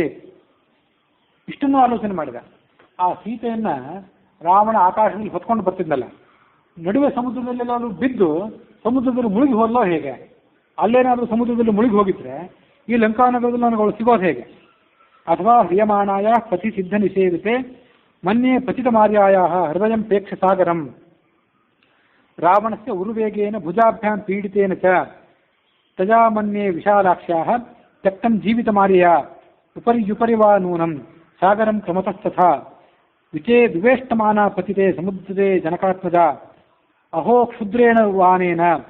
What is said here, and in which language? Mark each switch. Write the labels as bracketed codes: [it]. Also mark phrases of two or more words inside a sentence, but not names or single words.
[kn] ಇಷ್ಟನ್ನು ಆಲೋಚನೆ ಮಾಡಿದ. ಆ ಸೀತೆಯನ್ನ ರಾವಣ ಆಕಾಶದಲ್ಲಿ ಹೊತ್ಕೊಂಡು ಬರ್ತಿದ್ದಲ್ಲ, ನಡುವೆ ಸಮುದ್ರದಲ್ಲೆಲ್ಲಾದ್ರೂ ಬಿದ್ದು ಸಮುದ್ರದಲ್ಲಿ ಮುಳುಗಿ ಹೋದಲೋ ಹೇಗೆ? ಅಲ್ಲೇನಾದರೂ ಸಮುದ್ರದಲ್ಲಿ ಮುಳುಗಿ ಹೋಗಿದ್ರೆ ಈ ಲಂಕಾನಗರದಲ್ಲಿ ನನಗೆ ಅವಳು ಸಿಗೋದು ಹೇಗೆ? [sa] ಅಥವಾ ಹ್ರಿಯಮಾಣಾಯ ಪತಿ ಸಿದ್ಧ ನಿಷೇವಿತೆ ಮನ್ಯೆ ಪತಿತ ಮಾರ್ಯಾಯ ಹೃದಯಂ ಪ್ರೇಕ್ಷ ಸಾಗರಂ. ರಾವಣಸ್ಯ ಉರುವೇಗೇನ ಭುಜಾಭ್ಯಾಂ ಪೀಡಿತೇನ ಚ ತಜಾ ಮನ್ಯೆ ವಿಶಾಲಾಕ್ಷ್ಯಾಃ ತ್ಯಕ್ತಂ ಜೀವಿತ ಮಾರ್ಯಾ ಉಪರಿ ವಾ ನೂನಂ ಸಾಗರಂ ಕ್ರಮತಸ್ತಥಾ ವಿವೇಷ್ಟಮಾನ ಪತಿತೆ ಸಮುದ್ರತೆ ಜನಕಾತ್ಮಜ ಅಹೋ ಕ್ಷುದ್ರೇಣ ವಾನೇನ